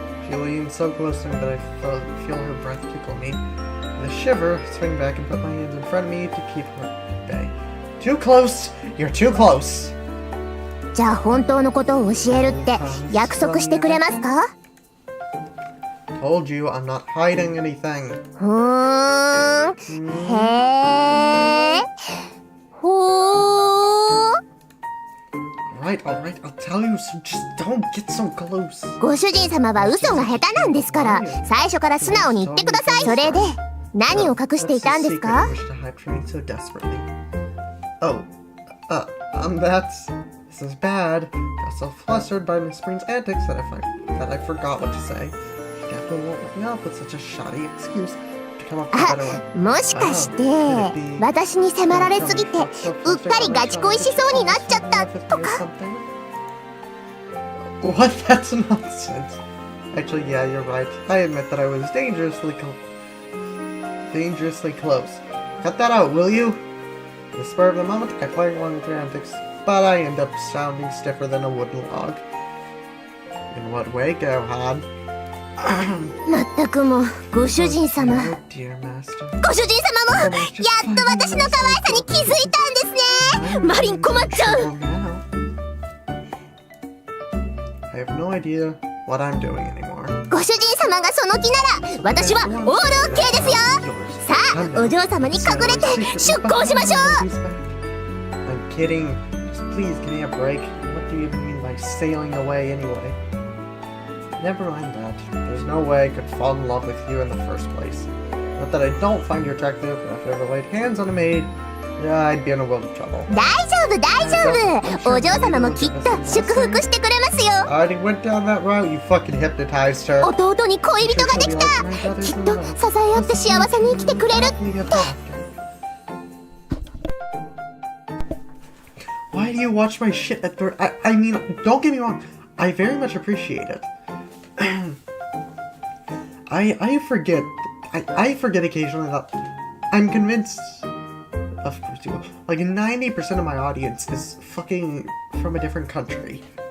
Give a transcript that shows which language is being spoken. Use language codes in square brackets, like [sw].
[en] She leans so close to me that I feel her breath tickle me. With a shiver, I swing back and put my hands in front of me to keep her at bay. Too close! You're too close! [ja] じゃあ本当のことを教えるって約束してくれますか？ [en] Told you I'm not hiding anything. へーほー Alright, I'll tell you, so just don't get so close. [ja] ご主人様は嘘が下手なんですから最初から素直に言ってください。それで何を隠していたんですか？ [en] What's the secret you wish to hide from me so desperately? Oh, that's... This is bad. I got so flustered by Miss Marine's antics that I forgot what to say. She definitely won't let me off with such a shoddy excuse to come up with a better one. [ja] もしかして私に迫られすぎてうっかりガチ恋しそうになっちゃったとか？ [en] What? That's nonsense. Actually, yeah, you're right. I admit that I was dangerously close. Cut that out, will you? In the spur of the moment, I play along with your antics, but I end up sounding stiffer than a wooden log. In what way, Gohan? [ja] まったくもうご主人様 [en] Oh, dear master. [ja] ご主人様もやっと私の可愛さに気づいたんですね。マリン困っちゃう。 [en] I have no idea what I'm doing anymore. [ja] ご主人様がその気なら私はオールオッケーですよ。さあお嬢様に隠れて出航しましょう。 [en] I'm kidding. Just please give me a break. What do you even mean by sailing away anyway? Never mind that. There's no way I could fall in love with you in the first place. Not that I don't find you attractive, but if I ever laid hands on a maid, yeah, I'd be in a world of trouble. [ja] 大丈夫大丈夫。お嬢様もきっと祝福してくれますよ。 [en] I already went down that route. You fucking hypnotized her. [ja] 弟に恋人ができた。きっと支え合って幸せに生きてくれるって。 [en] Why do you watch my shit at the... I mean, don't get me wrong. I very much appreciate it. I forget. I forget occasionally that I'm convinced... Of course you will. Like, 90% of my audience is fucking from a different country.